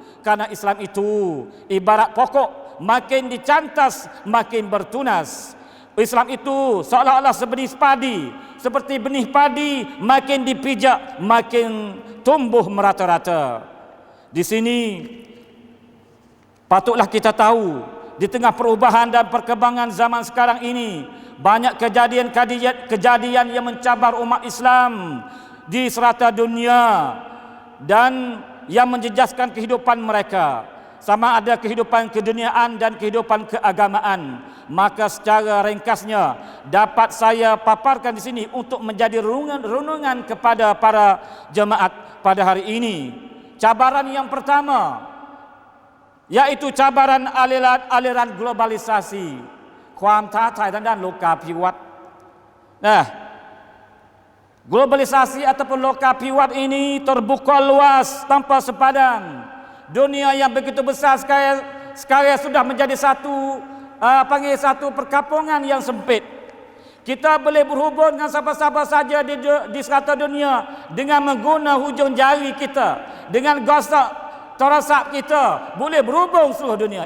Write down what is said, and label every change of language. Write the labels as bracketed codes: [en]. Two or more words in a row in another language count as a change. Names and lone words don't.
[ms] Karena Islam itu ibarat pokok, makin dicantas makin bertunas. Islam itu seolah-olah seperti benih padi, makin dipijak makin tumbuh merata-rata. Di sini patutlah kita tahu, di tengah perubahan dan perkembangan zaman sekarang ini, banyak kejadian yang mencabar umat Islam di serata dunia dan yang menjejaskan kehidupan mereka, sama ada kehidupan keduniaan dan kehidupan keagamaan. Maka secara ringkasnya dapat saya paparkan di sini untuk menjadi renungan kepada para jemaat pada hari ini. Cabaran yang pertama iaitu cabaran aliran globalisasi [th] ความท้าทายทางด้านโลกาภิวัตน์ [ms] globalisasi ataupun lokapiwat ini terbuka luas tanpa sepadan. Dunia yang begitu besar sekarang sudah menjadi satu perkampungan yang sempit. Kita boleh berhubung dengan siapa-siapa saja di serata dunia dengan menggunakan hujung jari kita, dengan gosok terasap kita, boleh berhubung seluruh dunia.